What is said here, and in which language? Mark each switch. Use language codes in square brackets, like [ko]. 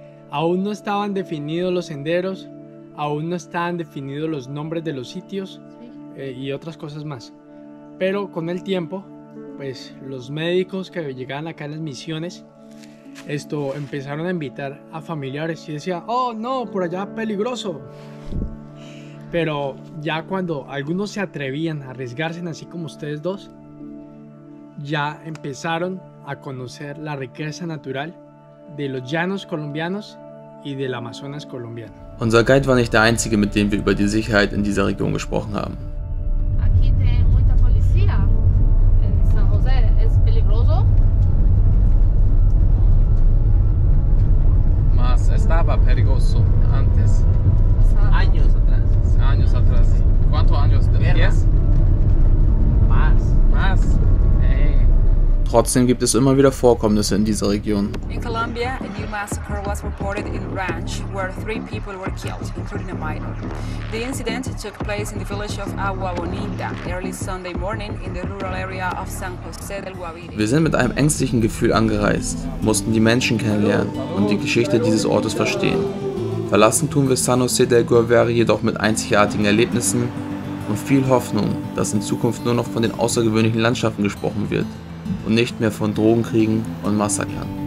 [es] Aún no estaban definidos los senderos, aún no estaban definidos los nombres de los sitios y otras cosas más, pero con el tiempo pues los médicos que llegaban acá en las misiones empezaron a invitar a familiares y decían, oh no, por allá peligroso. Pero ya cuando algunos se atrevían a arriesgarse, así como ustedes dos, ya empezaron a conocer la riqueza natural de los llanos colombianos y del Amazonas colombiano. [de] Unser Guide war nicht der einzige, mit dem wir über die Sicherheit in dieser Region gesprochen haben. [es] Aquí tienen mucha policía. En San José es peligroso. Mas estaba peligroso antes. Años atrás. Años atrás. ¿Cuántos años? Guerra. ¿10? Más. [de] Trotzdem gibt es immer wieder Vorkommnisse in dieser Region. [en] In Colombia, a new massacre was reported in Ranch, where 3 people were killed, including a minor. The incident took place in the village of Agua Bonita early Sunday morning in the rural area of San José del Guavire. [de] Wir sind mit einem ängstlichen Gefühl angereist, mussten die Menschen kennenlernen und die Geschichte dieses Ortes verstehen. Verlassen tun wir San José del Guavire jedoch mit einzigartigen Erlebnissen und viel Hoffnung, dass in Zukunft nur noch von den außergewöhnlichen Landschaften gesprochen wird und nicht mehr von Drogenkriegen und Massakern.